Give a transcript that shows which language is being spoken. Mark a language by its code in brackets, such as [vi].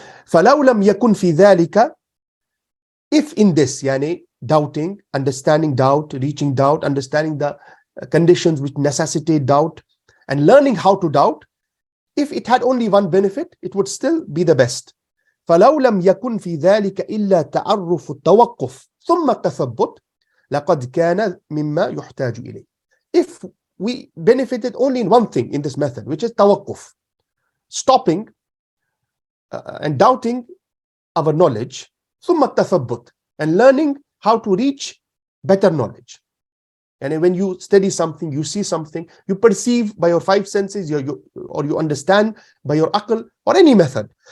[ar] فَلَوْ لَمْ يَكُنْ فِي ذَلِكَ. [en] If in this, yani doubting, understanding doubt, reaching doubt, understanding the conditions which necessitate doubt, and learning how to doubt, if it had only one benefit, it would still be the best. [ar] فلو لم يكن في ذلك إلا تعرف التوقف ثم التثبت لقد كان مما يحتاج إليه. [en] If we benefited only in one thing in this method, which is توقف, stopping and doubting our knowledge, [ar] ثم التثبت, [en] and learning how to reach better knowledge. And when you study something, you see something, you perceive by your five senses, or you understand by your aql, or any method.